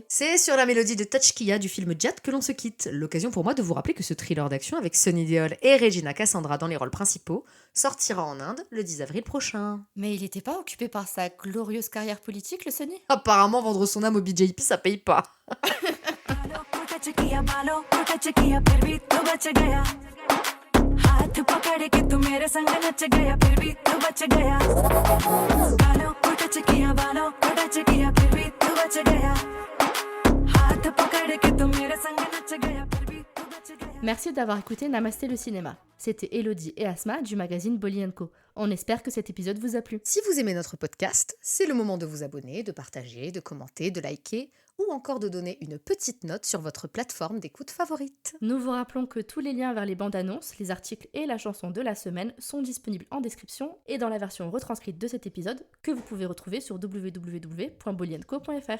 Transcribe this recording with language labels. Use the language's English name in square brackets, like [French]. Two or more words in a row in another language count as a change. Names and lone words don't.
[French] C'est sur la mélodie de Tachkia du film Jat que l'on se quitte. L'occasion pour moi de vous rappeler que ce thriller d'action avec Sunny Deol et Regina Cassandra dans les rôles principaux sortira en Inde le 10 avril prochain. Mais il n'était pas occupé par sa glorieuse carrière politique, le Sunny ? Apparemment, vendre son âme au BJP, ça paye pas. [Hindi] हाथ पकड़ के तू मेरे संग नच गया फिर भी तू बच गया गालों को टच किया बालों को टच किया फिर भी तू बच गया हाथ पकड़ के तू मेरे संग नच गया फिर भी तू बच गया. [French] Merci d'avoir écouté Namasté le cinéma. C'était Elodie et Asma du magazine Bolly & Co. On espère que cet épisode vous a plu. Si vous aimez notre podcast, c'est le moment de vous abonner, de partager, de commenter, de liker ou encore de donner une petite note sur votre plateforme d'écoute favorite. Nous vous rappelons que tous les liens vers les bandes annonces, les articles et la chanson de la semaine sont disponibles en description et dans la version retranscrite de cet épisode que vous pouvez retrouver sur www.bollyandco.fr.